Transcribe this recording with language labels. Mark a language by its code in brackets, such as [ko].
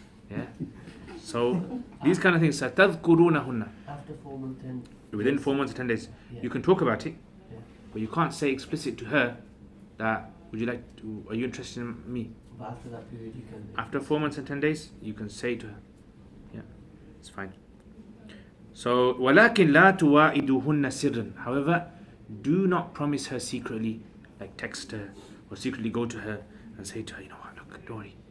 [en] Yeah. So, these kind of things. [ar] سَتَذْكُرُونَهُنَّ. [en] After 4 months, 10. Within 4 months, 10 days. Yeah. You can talk about it. Yeah. But you can't say explicit to her that, are you interested in me? But after that period, you can. After 4 months and 10 days, you can say to her. Yeah, it's fine. [ar] So, وَلَكِنْ لَا تُوَاعِدُهُنَّ سِرًّا. [en] However, do not promise her secretly, like text her, or secretly go to her and say to her, you know what, look, don't worry.